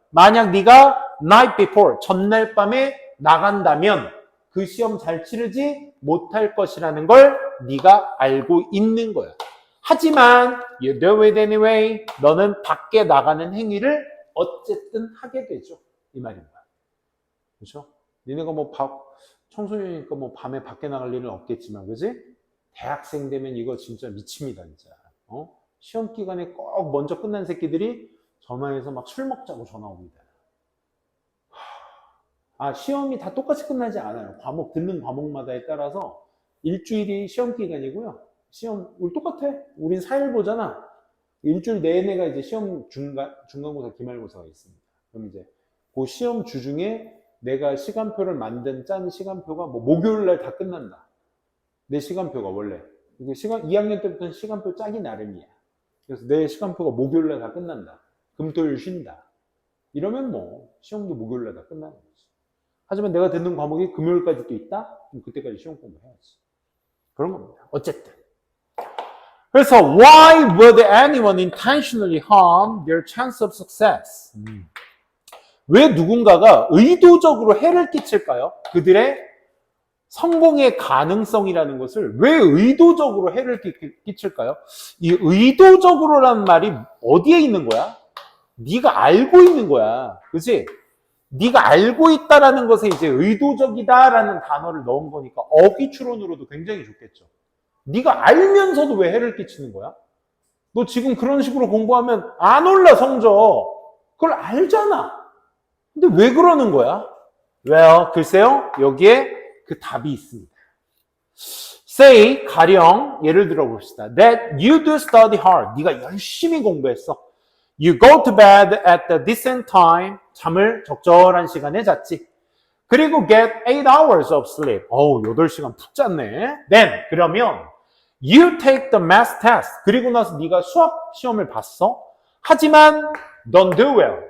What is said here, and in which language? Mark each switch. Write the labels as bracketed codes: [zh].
[ko] 만약 네가 [en] night before, [ko] 전날 밤에 나간다면 그 시험 잘 치르지 못할 것이라는 걸 네가 알고 있는 거야. 하지만 [en] you do it anyway. [ko] 너는 밖에 나가는 행위를 어쨌든 하게 되죠. 이 말인 거야. 그렇죠? 니네가 청소년이니까 밤에 밖에 나갈 일은 없겠지만, 그지? 대학생 되면 이거 진짜 미칩니다, 진짜. 시험 기간에 꼭 먼저 끝난 새끼들이 전화해서 막 술 먹자고 전화 옵니다. 시험이 다 똑같이 끝나지 않아요. 듣는 과목마다에 따라서 일주일이 시험 기간이고요. 우리 똑같아. 우린 4일 보잖아. 일주일 내내가 이제 시험 중간고사, 기말고사가 있습니다. 그럼 이제 그 시험 주 중에 내가 시간표를 짠 시간표가 목요일 날 다 끝난다. 내 시간표가 원래. 2학년 때부터는 시간표 짜기 나름이야. 그래서 내 시간표가 목요일 날 다 끝난다. 금토일 쉰다. 이러면 시험도 목요일 날 다 끝나는 거지. 하지만 내가 듣는 과목이 금요일까지 또 있다? 그럼 그때까지 시험 공부해야지. 그런 겁니다. 어쨌든. 그래서 [en] why would anyone intentionally harm their chance of success? [ko] 왜 누군가가 의도적으로 해를 끼칠까요? 그들의 성공의 가능성이라는 것을 왜 의도적으로 해를 끼칠까요? 이 의도적으로라는 말이 어디에 있는 거야? 네가 알고 있는 거야. 그치? 네가 알고 있다라는 것에 이제 의도적이다라는 단어를 넣은 거니까 어휘 추론으로도 굉장히 좋겠죠. 네가 알면서도 왜 해를 끼치는 거야? 너 지금 그런 식으로 공부하면 안 올라 성적. 그걸 알잖아. 근데 왜 그러는 거야? 왜요? 글쎄요. 여기에 그 답이 있습니다. [en] Say, [ko] 가령 예를 들어 봅시다. [en] That you do study hard. [ko] 네가 열심히 공부했어. [en] You go to bed at the decent time. [ko] 잠을 적절한 시간에 잤지. 그리고 [en] get 8 hours of sleep. [ko] 8시간 푹 잤네. [en] Then, [ko] 그러면 [en] you take the math test. [ko] 그리고 나서 네가 수학 시험을 봤어. 하지만 [en] don't do well.